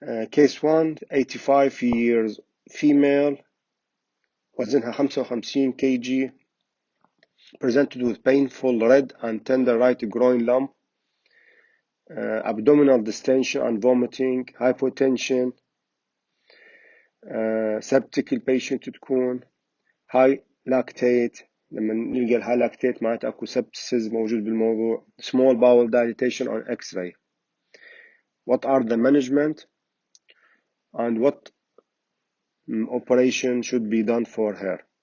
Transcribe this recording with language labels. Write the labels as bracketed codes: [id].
[en] Case 1, 85 years female, [ar] وزنها [en] 55 kg, presented with painful red and tender right groin lump. abdominal distension and vomiting, hypotension, septic [ar] البيشنت تكون [en] high lactate. [ar] لما نلقى الهاي لاكتيت معناته اكو sepsis موجود بالموضوع. [en] small bowel dilatation on x-ray. What are the management and what operation should be done for her?